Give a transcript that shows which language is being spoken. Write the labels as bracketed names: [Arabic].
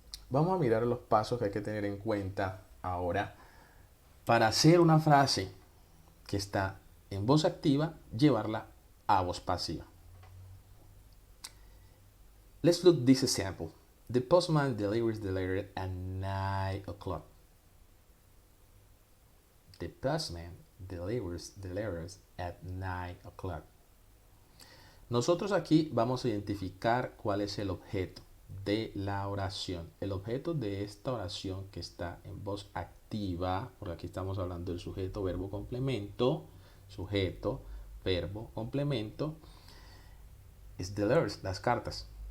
[Spanish] Vamos a mirar los pasos que hay que tener en cuenta ahora para hacer una frase que está en voz activa, llevarla a voz pasiva. [English] Let's look this example. The postman delivers the letter at 9 o'clock. The postman delivers the letters at 9 o'clock. [Spanish] Nosotros aquí vamos a identificar cuál es el objeto de la oración. El objeto de esta oración que está en voz activa, porque aquí estamos hablando del sujeto, verbo, complemento, sujeto, verbo, complemento, es [English] the letters, [Spanish] las cartas.